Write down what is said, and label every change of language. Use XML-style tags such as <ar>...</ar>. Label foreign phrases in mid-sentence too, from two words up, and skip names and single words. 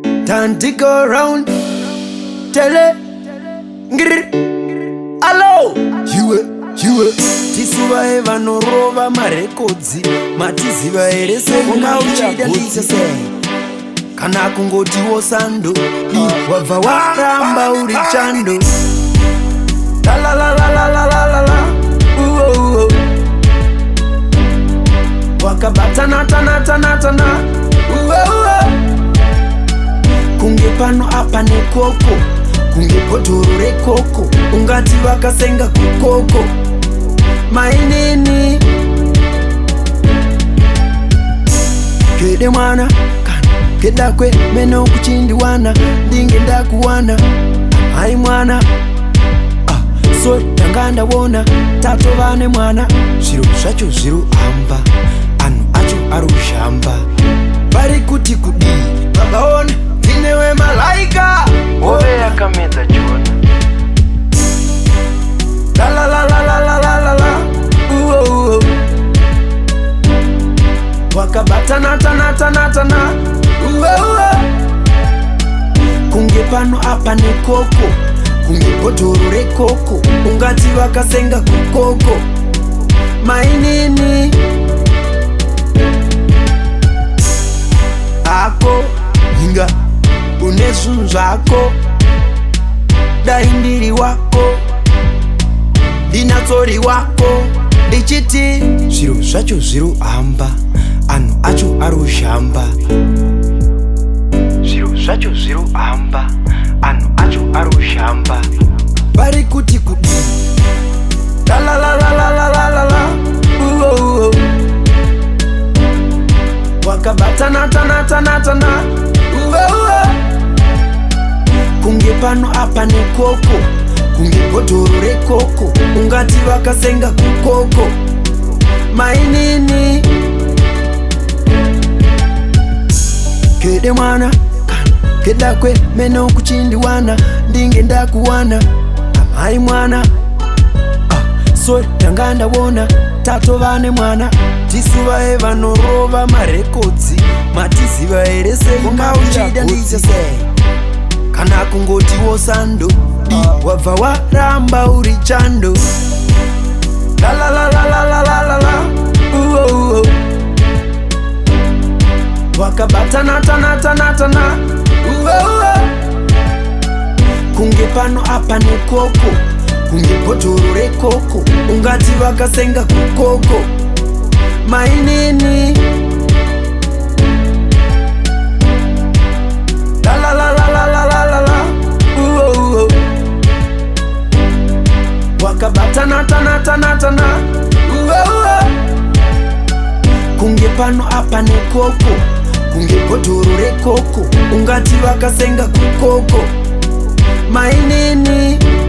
<en>Time to go round. Tell it. Hello.</en> <sn>You tisuva eva norova marekodzi matiziva ere sekunga uchida ndise sei kana kungotiwo sando wabva waramba uri chando la la la la la la la la wakabatana tana tana tana kunge pano apa nekoko kunge bhodhoro rekoko ungati vakasenga kukoko mainini kede mwana kana keda kwe meno kuchindiwana ndinge ndakuwana hai mwana so tanga ndawona tatovane mwana zviro zvacho zviro amba anhu acho arushamba vari kuti kudii vakaona ndinewe malaika ove yakamedza jona la la la la la la la la la wakabatana tana tana tana kunge pano apa nekoko kunge bhodhoro rekoko ungati vakasenga kukoko mainini ako hinga une zvinhu zvako dai ndiri wako ndinatsori wako ndichiti zviro zvacho zviro amba anhu acho arushamba zviro zvacho zviro amba anhu acho arushamba vari kuti kudii la la la la la la la la la wakabatana tana tana tana kunge pano apa nekoko kunge bhodhoro rekoko ungati vakasenga kukoko mainini kede mwana kana keda kwe meno kuchindiwana ndinge ndakuwana amai mwana so tanga ndawona tatovane mwana tisuva eva norova marekodzi matiziva ere sekunga uchida ndise sei kana kungotiwo sando wabva waramba uri chando la la la la la la la la la wakabatana tana tana tana kunge pano apa nekoko kunge bhodhoro rekoko ungati vakasenga kukoko mainini la la la la la la la la la wakabatana tana tana tana kunge pano apa nekoko kunge bhodhoro rekoko ungati vakasenga kukoko mainini</sn>